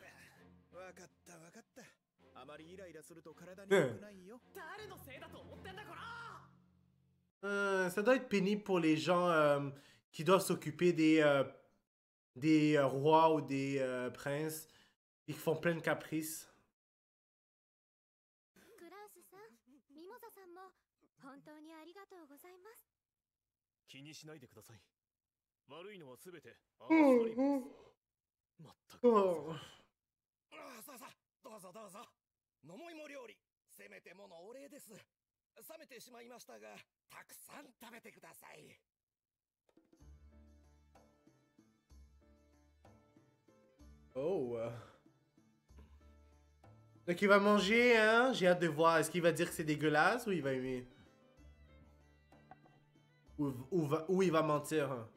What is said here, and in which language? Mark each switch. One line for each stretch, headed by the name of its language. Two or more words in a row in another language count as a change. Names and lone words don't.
French: Ça doit être pénible pour les gens qui doivent s'occuper des rois ou des princes et qui font plein de caprices. Oh.
Japanese: 飲もいも料理、せめてものお礼です。冷めてしまいましたが、たくさん食べてください。
French: Oh. Donc il va manger, hein? J'ai hâte de voir. Est-ce qu'il va dire que c'est dégueulasse ou il va aimer? Ou il va mentir? Hein?